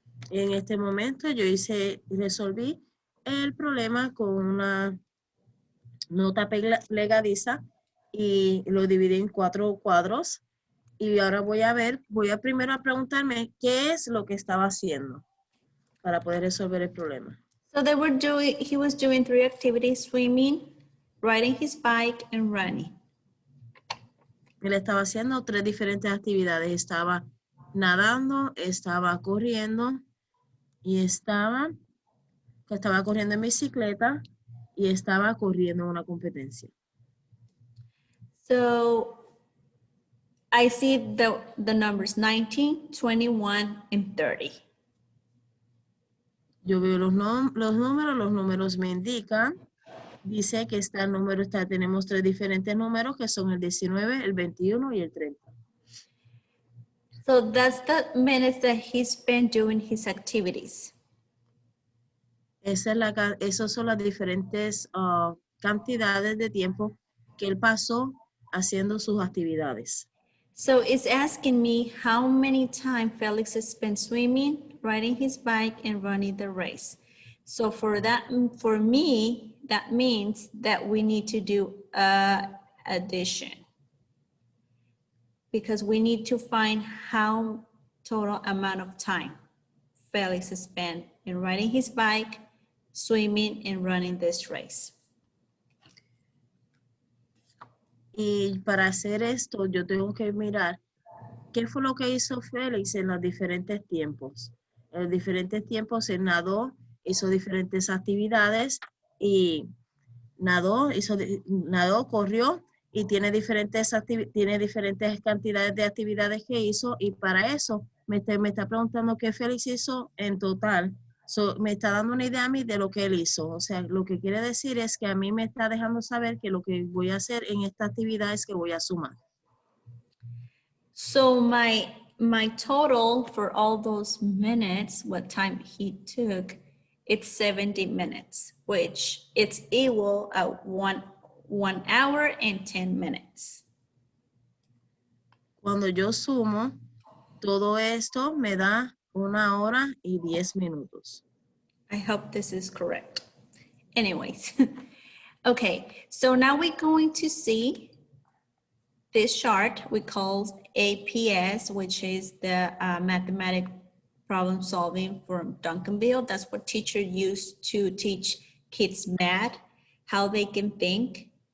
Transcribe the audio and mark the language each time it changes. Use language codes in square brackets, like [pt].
[es] En este momento yo resolví el problema con una nota plegadiza y lo dividí en 4 cuadros. Y ahora voy a primero a preguntarme qué es lo que estaba haciendo para poder resolver el problema. [en] So he was doing 3 activities: swimming, riding his bike, and running. [es] Él estaba haciendo 3 diferentes actividades. Estaba nadando, estaba corriendo y estaba corriendo en bicicleta y estaba corriendo en una competencia. [en] So I see the numbers 19, 21, and 30. [es] Yo veo los números me indican, dice que tenemos 3 diferentes números que son el 19, el 21 y el 30. [en] So that's the minutes that he spent doing his activities. [es] Esas son las diferentes cantidades de tiempo que él pasó haciendo sus actividades. [en] So it's asking me how many time Felix spent swimming, riding his bike, and running the race. So for me, that means that we need to do addition, because we need to find how total amount of time Felix spent in riding his bike, swimming, and running this race. [es] Y para hacer esto, yo tengo que mirar ¿qué fue lo que hizo Félix en los diferentes tiempos? En los diferentes tiempos él nadó, hizo diferentes actividades y nadó, corrió y tiene diferentes cantidades de actividades que hizo y para eso me está preguntando qué Félix hizo en total. Me está dando una idea a mí de lo que él hizo. O sea, lo que quiere decir es que a mí me está dejando saber que lo que voy a hacer en esta actividad es que voy a sumar. [en] So my total for all those minutes, what time he took, it's 70 minutes, which it's equal at 1 hour and 10 minutes. [es] Cuando yo sumo, todo esto me da 1 hora y 10 minutos. [en] I hope this is correct. Anyways, okay, so now we're going to see this chart we call APS, which is the mathematic problem solving from Duncanville. That's what teachers use to teach kids math, how they can think.